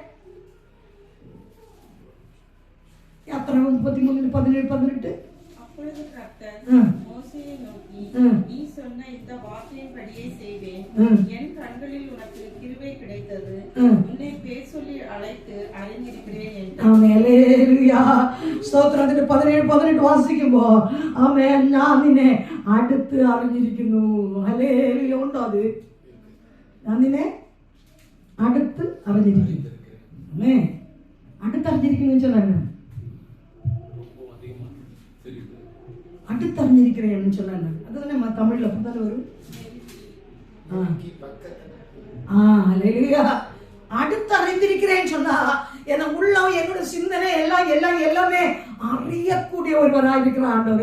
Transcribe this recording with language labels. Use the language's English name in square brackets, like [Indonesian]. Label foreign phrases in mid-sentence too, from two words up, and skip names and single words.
[Tamil] யாத்திரை 33 17 18. அப்பொழுது கர்த்தர் மோசேயை நோக்கி, நீ சொன்ன இந்த வார்த்தையின்படியே செய்வேன். என் கண்களில் உனக்கு கிருபை கிடைத்தது. உன்னை பேர் சொல்லி அழைத்து அறிந்திருக்கிறேன் என்றார். அல்லேலூயா. ஸ்தோத்திரம். [Malayalam] 17 18 വാസിക്കുമ്പോ ആമേൻ, ഞാൻ നിന്നെ അടുത്ത് അറിഞ്ഞിരിക്കുന്നു. ഹല്ലേലൂയ. ഉണ്ടോ അത്? ഞാൻ നിന്നെ അടുത്ത് അറിഞ്ഞിരിക്കുന്നു. ആമേൻ. അടുത്ത് അറിഞ്ഞിരിക്കുന്നു [Tamil] சொன்னாங்க. அடுத்தறிஞ்சிருக்கிறேன்னு சொன்னாங்க. அதுதானே தமிழ்ல அப்படித்தானே வரும். அடுத்தறிந்திருக்கிறேன்னு சொன்னா என் உள்ளம், என்னோட சிந்தனை எல்லாமே அறியக்கூடிய ஒருவராக இருக்கிற ஆண்டவர்.